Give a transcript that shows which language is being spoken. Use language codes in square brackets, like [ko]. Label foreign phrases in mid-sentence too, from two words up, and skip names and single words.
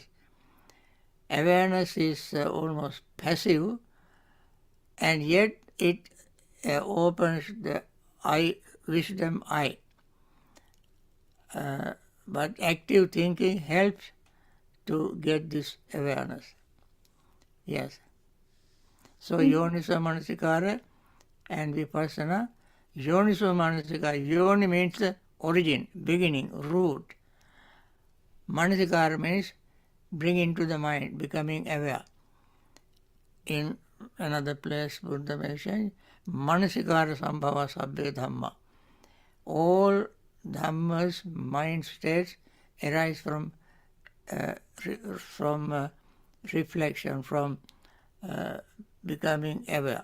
[en] Awareness is almost passive, and yet it opens the wisdom eye. But active thinking helps to get this awareness. Yes. [pi] So yoniso manasikara and vipassana. Yoniso manasikara. [en] Yoni means the origin, beginning, root. Manasikara means bring into the mind, becoming aware. in another place, Buddha mentioned, [pi] Manasikara Sambhava Sabbe Dhamma. [en] All Dhammas, mind states, arise from reflection, from becoming aware.